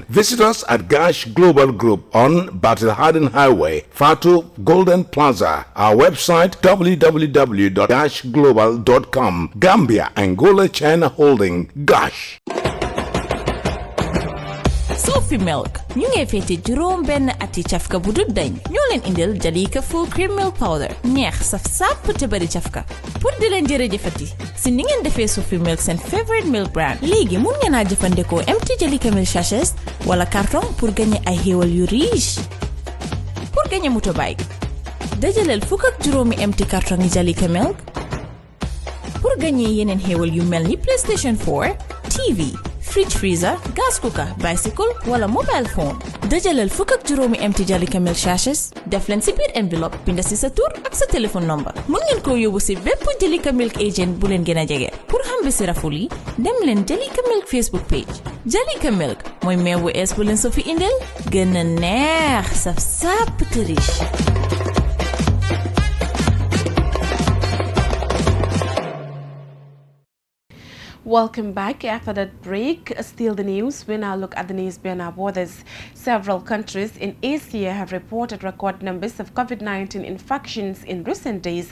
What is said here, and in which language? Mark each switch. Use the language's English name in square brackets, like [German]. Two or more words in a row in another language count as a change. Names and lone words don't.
[English] Visit us at Gosh Global Group on Battle Harden Highway, Fatu Golden Plaza. Our website www.global.com. Gambia, Angola, China Holding, Gosh. [Wolof] So Sophie Milk ñu ngi féete juróom benn ati cafka bu dut dañ ñoo leen indil Jalika [English] full cream milk powder [Wolof] neex saf sàpp te bari cafka [French] pour di [Wolof] leen jërëjëfati si ni ngeen defee Sophie Milk seen [English] favorite milk brand [Wolof] léegi mun ngeen a jëfandikoo empty Jalika milk sachets wala carton [French] pour gagner [Wolof] ay xéewal yu riche [French] pour gagner [Wolof] motorbike dajaleel fukk ak juróomi empty carton yi Jalika milk [French] pour gagner [Wolof] yeneen xéewal yu mel ni PlayStation 4 [English] TV fridge freezer gas cooker bicycle [Wolof] wala [English] mobile phone [Wolof] dajaleel fukk ak juróomi empty Jalika milk sachets def leen si biir enveloppe binda si sa tur ak sa téléphone number mun ngeen koo yóbbu si bépp Jalika milk agent bu leen gën a jege pour xam bi si raful yi dem leen Jalika milk Facebook page Jalika milk mooy meew bu ees bu leen so fi indil gën a neex saf sàpp te riche. [English] Welcome back. After that break, still the news. We now look at the news beyond our borders. Several countries in Asia have reported record numbers of COVID-19 infections in recent days.